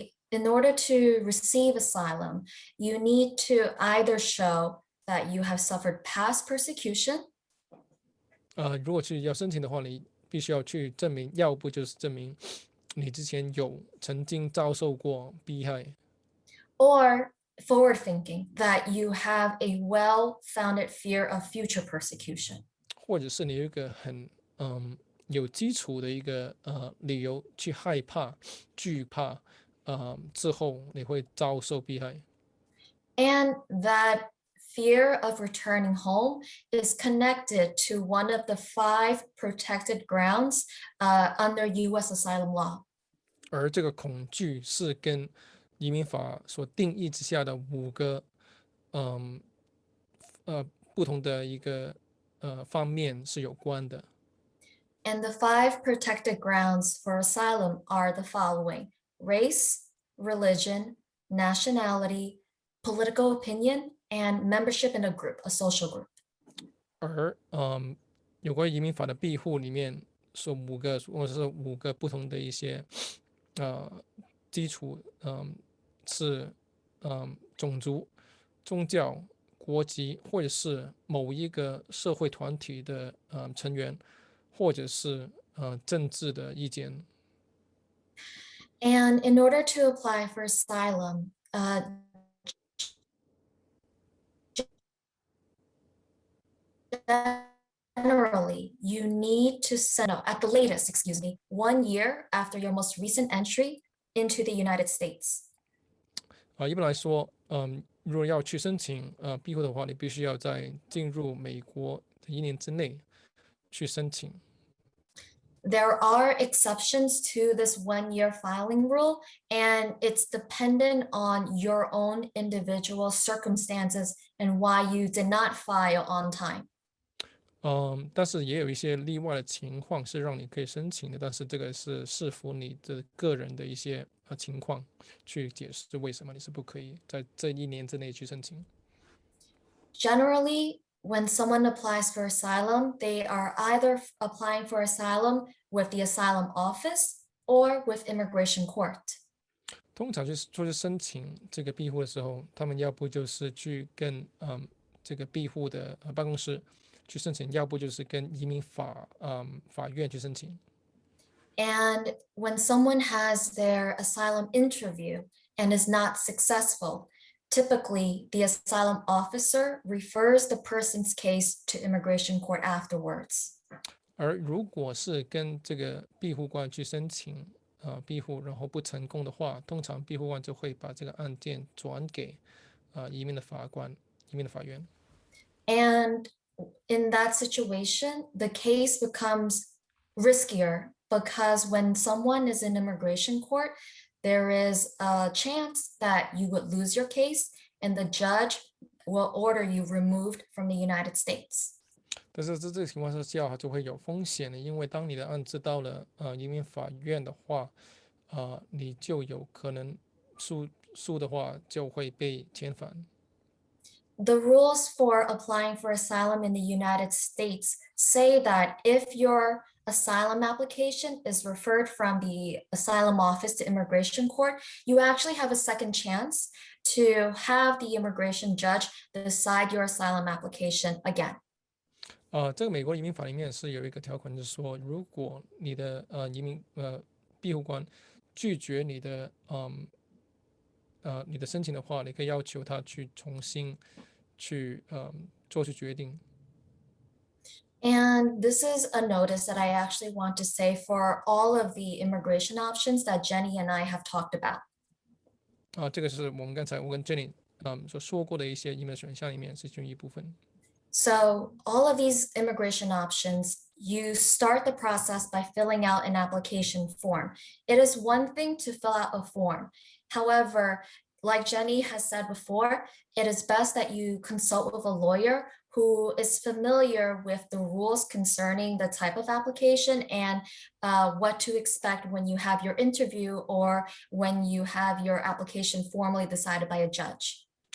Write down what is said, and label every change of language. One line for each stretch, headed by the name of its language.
English: In order to receive asylum, you need to either show that you have suffered past persecution.
Chinese: 如果去要申请的话，你必须要去证明，要不就是证明你之前有曾经遭受过迫害，
English: or forward thinking that you have a well-founded fear of future persecution.
Chinese: 或者是你有一个很有基础的一个理由去害怕、惧怕，之后你会遭受迫害。
English: And that fear of returning home is connected to one of the 5 protected grounds under U.S. asylum law.
Chinese: 而这个恐惧是跟移民法所定义之下的5个不同的一个方面是有关的。
English: And the 5 protected grounds for asylum are the following: race, religion, nationality, political opinion, and membership in a group, a social group.
Chinese: 而有关移民法的庇护里面说5个，或者是5个不同的一些基础，是种族、宗教、国籍，或者是某一个社会团体的成员，或者是政治的意见。
English: And in order to apply for asylum, generally, you need to send, at the latest, 1 year after your most recent entry into the United States.
Chinese: 一般来说，如果要去申请庇护的话，你必须要在进入美国的1年之内去申请。
English: There are exceptions to this 1-year filing rule, and it's dependent on your own individual circumstances and why you did not file on time.
Chinese: 但是也有一些例外的情况是让你可以申请的，但是这个是视乎你的个人的一些情况去解释为什么你是不可以在这1年之内去申请。
English: Generally, when someone applies for asylum, they are either applying for asylum with the asylum office or with immigration court.
Chinese: 通常就是申请这个庇护的时候，他们要不就是去跟这个庇护的办公室去申请，要不就是跟移民法院去申请。
English: And when someone has their asylum interview and is not successful, typically the asylum officer refers the person's case to immigration court afterwards.
Chinese: 而如果是跟这个庇护官去申请庇护，然后不成功的话，通常庇护官就会把这个案件转给移民的法官、移民的法院。
English: And in that situation, the case becomes riskier because when someone is in immigration court, there is a chance that you would lose your case and the judge will order you removed from the United States.
Chinese: 但是这个情况之下就会有风险的，因为当你的案子到了移民法院的话，你就有可能输的话就会被遣返。
English: The rules for applying for asylum in the United States say that if your asylum application is referred from the asylum office to immigration court, you actually have a second chance to have the immigration judge decide your asylum application again.
Chinese: 这个美国移民法里面是有一个条款，就是说，如果你的移民庇护官拒绝你的你的申请的话，你可以要求他去重新去做出决定。
English: And this is a notice that I actually want to say for all of the immigration options that Jenny and I have talked about.
Chinese: 这个是我们刚才我跟 Jenny 所说过的一些移民选项里面是其中一部分。
English: So all of these immigration options, you start the process by filling out an application form. It is one thing to fill out a form. However, like Jenny has said before, it is best that you consult with a lawyer who is familiar with the rules concerning the type of application and what to expect when you have your interview or when you have your application formally decided by a judge.